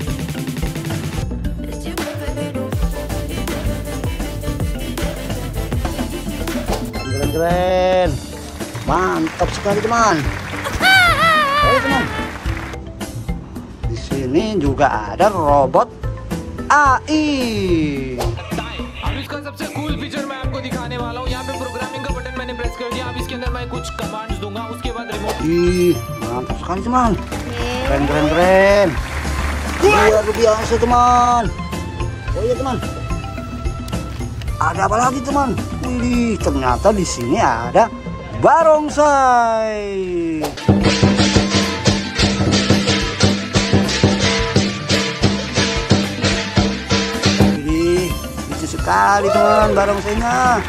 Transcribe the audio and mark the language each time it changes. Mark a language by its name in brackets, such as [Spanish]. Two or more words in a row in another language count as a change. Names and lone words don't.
[Indonesian] Keren. Mantap sekali teman. Oke teman. Di sini juga ada robot AI. [Hindi] अब इसका सबसे [English] cool feature [Hindi] मैं आपको दिखाने वाला हूँ। यहाँ पे प्रोग्रामिंग का बटन मैंने प्रेस कर दिया। अब इसके अंदर मैं कुछ कमांड्स दूंगा, उसके बाद रिमोट। [Indonesian] Ih, mantap sekali teman. Keren. Luar biasa teman. Oh iya teman. Ada apa lagi teman? Wih, ternyata di sini ada barongsai. Wih, lucu sekali teman barongsainya.